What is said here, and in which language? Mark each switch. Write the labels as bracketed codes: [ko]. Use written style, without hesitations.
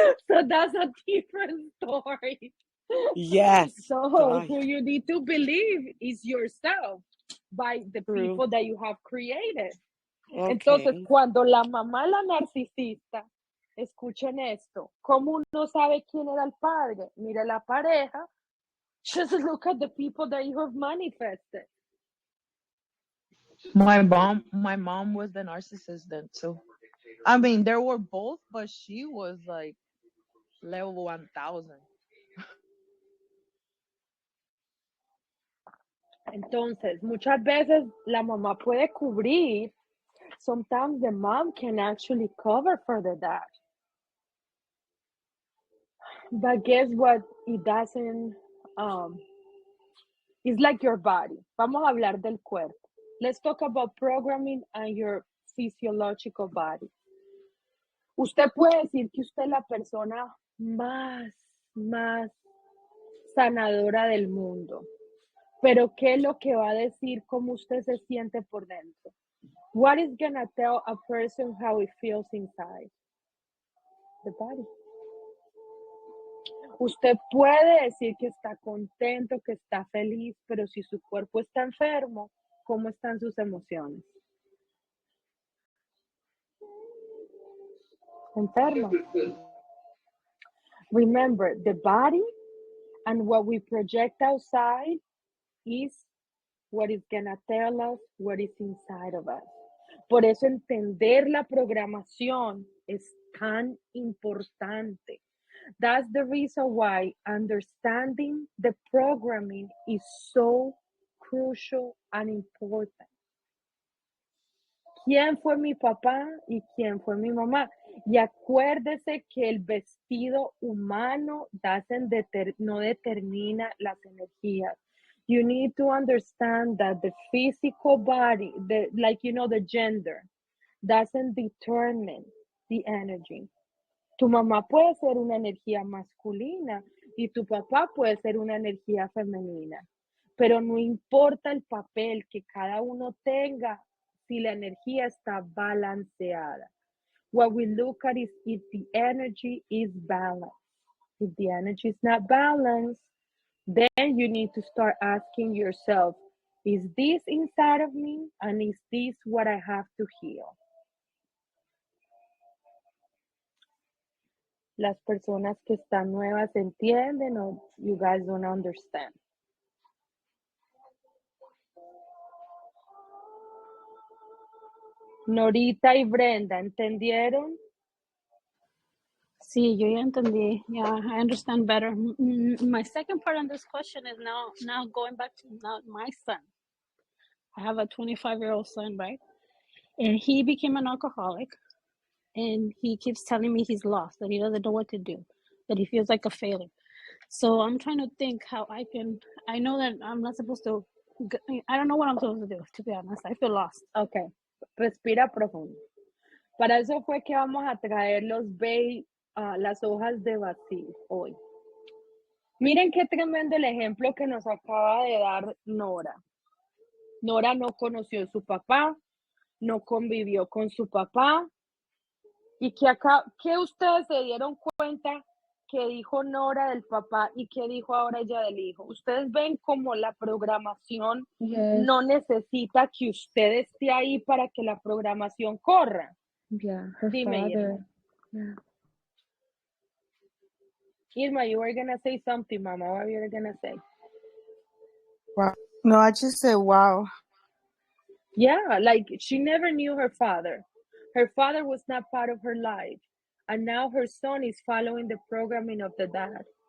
[en] So that's a different story. Yes. So who you need to believe is yourself by the True. people that you have created. Okay. [es] Entonces, cuando la mamá la narcisista, escuchen esto, ¿cómo uno sabe quién era el padre? Mira la pareja, [en] just look at the people that you have manifested. My mom was the narcissist then too. I mean, there were both, but she was like level 1000. [es] Entonces, muchas veces la mamá puede cubrir. [en] Sometimes the mom can actually cover for the dad. But guess what? It doesn't. It's like your body. [es] Vamos a hablar del cuerpo. [en] Let's talk about programming and your physiological body. [es] Usted puede decir que usted es la persona más sanadora del mundo. Pero ¿qué es lo que va a decir cómo usted se siente por dentro? [en] What is gonna tell a person how it feels inside? The body. [es] Usted puede decir que está contento, que está feliz, pero si su cuerpo está enfermo, ¿cómo están sus emociones? Enfermo. [en] Remember, the body and what we project outside is what is gonna tell us what is inside of us. [es] Por eso entender la programación es tan importante. [en] That's the reason why understanding the programming is so crucial and important. [es] ¿Quién fue mi papá y quién fue mi mamá? Y acuérdese que el vestido humano no determina las energías. [en] You need to understand that the physical body, the gender, doesn't determine the energy. [es] Tu mamá puede ser una energía masculina y tu papá puede ser una energía femenina, pero no importa el papel que cada uno tenga si la energía está balanceada. [en] What we look at is if the energy is balanced. If the energy is not balanced, then you need to start asking yourself, is this inside of me? And is this what I have to heal? [es] Las personas que están nuevas entienden o [en] you guys don't understand. [es] Norita y Brenda, ¿entendieron? Sí, yo ya entendí. [en] Yeah, I understand better. My second part on this question is now going back to my son. I have a 25-year-old son, right? And he became an alcoholic. And he keeps telling me he's lost, that he doesn't know what to do, that he feels like a failure. So I'm trying to think how I know that I'm not supposed to, I don't know what I'm supposed to do, to be honest. I feel lost. [es] Okay, respira profundo. Para eso fue que vamos a traer las hojas de basil hoy. Miren qué tremendo el ejemplo que nos acaba de dar Nora. Nora no conoció a su papá, no convivió con su papá, y que ustedes se dieron cuenta que dijo Nora del papá y que dijo ahora ella del hijo. Ustedes ven como la programación no necesita que usted esté ahí para que la programación corra. [en] Yeah, her [es] Dime, [en] father. [es] Irma. [en] Yeah. Irma, you were gonna say something, Mama. What were you gonna say? Wow. No, I just said wow. Yeah, like she never knew her father. Her father was not part of her life. And now her son is following the programming of the dad.